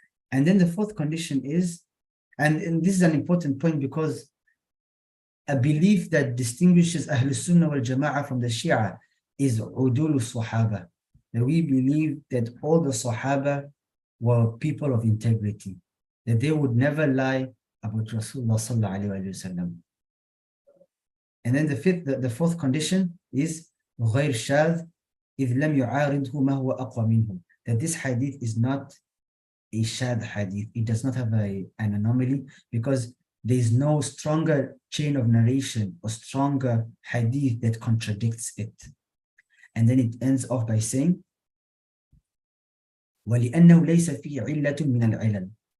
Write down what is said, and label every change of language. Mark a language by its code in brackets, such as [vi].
[en] And then the fourth condition is, and this is an important point because a belief that distinguishes Ahlul Sunnah wal Jama'ah from the Shia is udul Sahaba. That we believe that all the Sahaba were people of integrity, that they would never lie about Rasulullah sallallahu alayhi wa sallam. And then the fourth condition is [ar] غير شاذ إذ لم يعارضه ما هو أقوى منه. [en] That this hadith is not a shadh hadith. It does not have an anomaly because there is no stronger chain of narration or stronger hadith that contradicts it. And then it ends off by saying [ar] وَلِأَنَّهُ لَيْسَ فِي عِلَّةٌ مِنَ الْعِلَلِ.